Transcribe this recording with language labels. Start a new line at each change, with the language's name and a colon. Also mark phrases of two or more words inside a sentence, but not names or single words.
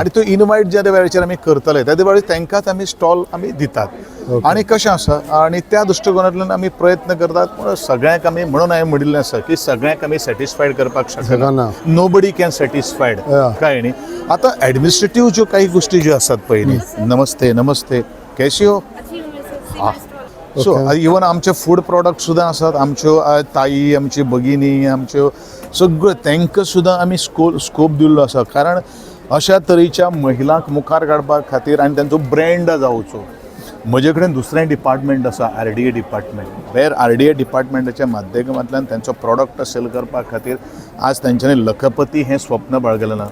Konkani: आणि तो इन्वायट ज्या वेळाचेर आमी करतले त्या वेळेस तांकांच आमी स्टॉल आमी दितात.
English: Okay.
Konkani: आणि कशें आसा आणि त्या दृश्टिकोनांतल्यान आमी प्रयत्न करतात. पूण सगळ्यांक आमी म्हणून हांवें म्हणिल्लें आसा की सगळ्यांक आमी सॅटिस्फायड करपाक शकना. शकना.
English: No body can satisfied. Yeah.
Konkani: काय न्ही. आता ॲडमिनिस्ट्रेटिव्ह ज्यो काही गोष्टी ज्यो आसात पळय न्ही,
Hindi: नमस्ते नमस्ते कैसी हो.
English: so even
Konkani: आमचे
English: food product
Konkani: सुद्दां आसात. आमच्यो ताई, आमची भगिनी, आमच्यो सगळ्यो तांकां सुद्दां आमी स्कोप दिल्लो आसा. कारण अशा तरेच्या महिलांक मुखार काडपा खातीर आनी तांचो ब्रँड जावचो. म्हजे कडेन दुसरें डिपार्टमेंट आसा, RDA डिपार्टमेंट, वेर RDA डिपार्टमेंटाच्या माध्यमांतल्यान तांचो प्रॉडक्ट सेल करपा खातीर आज तांच्यांनी लखपती हें स्वप्न बाळगलें ना.